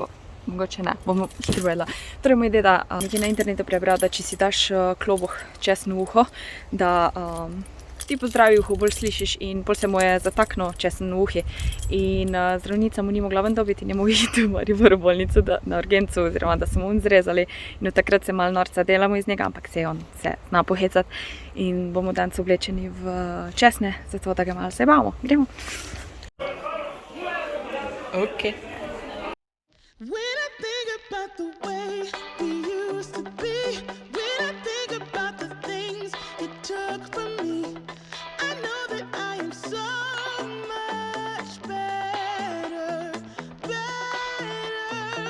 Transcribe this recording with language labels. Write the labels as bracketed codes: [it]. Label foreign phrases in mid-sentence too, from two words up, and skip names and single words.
[sl] Mogoče ne, bom še povedala. Torej, moj deda nekaj na internetu prebral, da če si daš klobuh česen v uho, da ti po zdravju uhu bolj slišiš in pol se mu je zataknil česen v uhi. In zdravnica mu ni mogla ven dobiti in je mogla iti v Mariboru bolnico na urgencu, oziroma da so mu zrezali. In od takrat se malo norca delamo iz njega, ampak se on se zna pohecati. In bomo danes oblečeni v česne, zato da ga malo zabavamo. Gremo. Ok. [en] When I think about the way we used to be, when I think about the things you took from me, I know that I am so much better, better.